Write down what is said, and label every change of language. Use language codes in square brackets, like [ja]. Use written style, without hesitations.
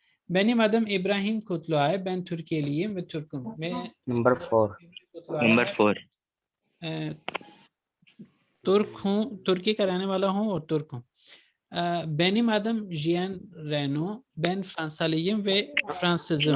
[tr] Benim adım İbrahim Kutluay. Ben Türkiye'liyim ve Türk'üm. [en] Number 4. Number 4. [hi] तुर्क हूँ, तुर्की का रहने वाला हूँ और तुर्क हूँ. [tr] Benim adım Jean Reno. Ben Fransalıyım ve Fransızım.